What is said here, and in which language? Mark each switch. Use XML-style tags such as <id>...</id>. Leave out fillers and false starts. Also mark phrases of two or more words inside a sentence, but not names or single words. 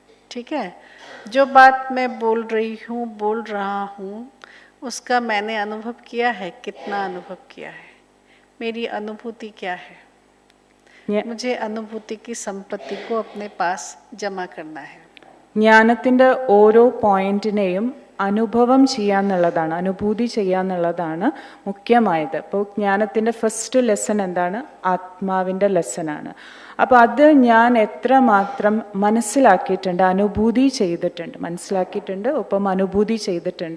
<hi>ठीक है, जो बात मैं बोल रही हूँ, बोल रहा हूँ, उसका मैंने अनुभव किया है, कितना अनुभव किया है, मेरी अनुभूति क्या है।</hi> <ml>ഞാ-</ml> <hi>मुझे अनुभूति की संपत्ति को अपने पास जमा करना है.</hi> <ml>ജ്ഞാനത്തിൻ്റെ ഓരോ പോയിന്റിനെയും അനുഭവം ചെയ്യാന്നുള്ളതാണ്, അനുഭൂതി ചെയ്യാന്നുള്ളതാണ് മുഖ്യമായത്. അപ്പോൾ ജ്ഞാനത്തിൻ്റെ</ml> <en>first lesson</en> <ml>എന്താണ്? ആത്മാവിൻ്റെ ലെസനാണ്. അപ്പോൾ അത് ഞാൻ എത്രമാത്രം മനസ്സിലാക്കിയിട്ടുണ്ട്, അനുഭൂതി ചെയ്തിട്ടുണ്ട്, മനസ്സിലാക്കിയിട്ടുണ്ട്, ഒപ്പം അനുഭൂതി ചെയ്തിട്ടുണ്ട്.</ml>